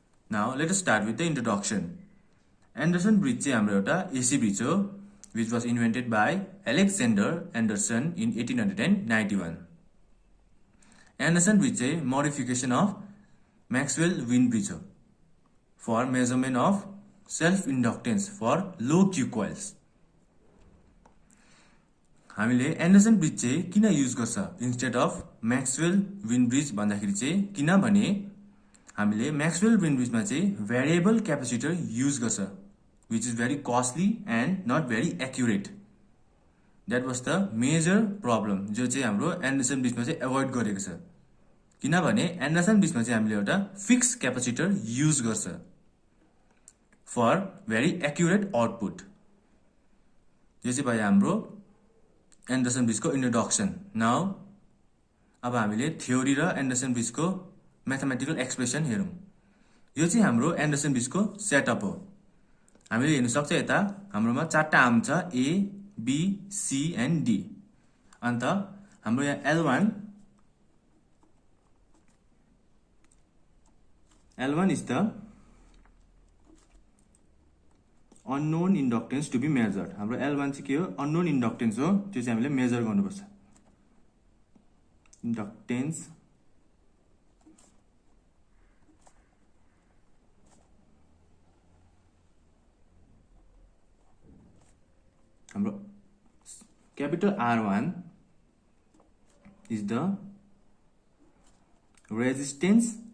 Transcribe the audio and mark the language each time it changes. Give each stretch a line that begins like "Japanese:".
English: Now let us start with the introduction. Anderson Bridge
Nepali: चाहिँ हाम्रो एउटा
English: AC bridge हो which was invented by Alexander Anderson in 1891. Anderson Bridge चाहिँ modification of Maxwell Wind Bridge हो for measurement of self-inductance for low Q coils.
Nepali: हामीले Anderson bridge चाहिँ किन use गर्छ instead of Maxwell wind bridge भन्दाखेरि चाहिँ किनभने हामीले म्याक्सवेल विन्ड ब्रिजमा चाहिँ भेरिएबल क्यापेसिटर युज गर्छ
English: which is very costly and not very accurate. That was the major problem
Nepali: जो चाहिँ हाम्रो एन्डरसन ब्रिजमा चाहिँ एभोइड गरेको छ किनभने एन्डरसन ब्रिजमा चाहिँ हामीले एउटा फिक्स क्यापेसिटर युज गर्छ
English: For very accurate output.
Nepali: यो चाहिँ भयो हाम्रो एन्डरसन ब्रिजको इन्ट्रोडक्सन. नाउ अब हामीले थ्योरी र एन्डरसन ब्रिजको म्याथमेटिकल एक्सप्रेसन हेरौँ. यो चाहिँ हाम्रो एन्डरसन ब्रिजको सेटअप हो. हामीले हेर्न सक्छ यता हाम्रोमा चारवटा आर्म छ A B C and D. अन्त हाम्रो यहाँ
English: L1 is the unknown inductance to be measured.
Nepali: हाम्रो L1 चाहिँ के हो unknown inductance हो त्यो चाहिँ हामीले मेजर गर्नुपर्छ.
English: Inductance हाम्रो capital R1 is the resistance